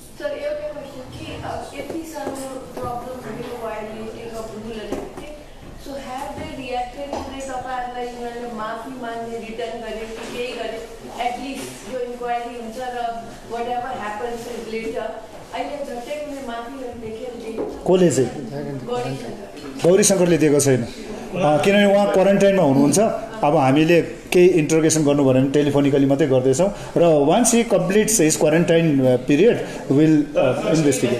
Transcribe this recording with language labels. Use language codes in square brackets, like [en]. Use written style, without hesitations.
[en] Sir, एउटा question [ne] कि यति सानो प्रब्लम भयो [en] violating of rule and everything. So have they reacted to the [ne] तपाईँहरूलाई उनीहरूले माफी माग्ने रिटर्न गरे कि केही गरे? [en] At least [ne] यो इन्क्वायरी हुन्छ र [en] whatever happens is later. [ne] अहिले झट्टै कुनै माफीहरू देखेर दिन्छ. कसले चाहिँ? गौरी शङ्करले दिएको छैन, किनभने उहाँ क्वारेन्टाइनमा हुनुहुन्छ. अब हामीले केही इन्टरोगेसन गर्नु भयो भने टेलिफोनिकली मात्रै गर्दैछौँ र [en] Once he completes his quarantine period will investigate.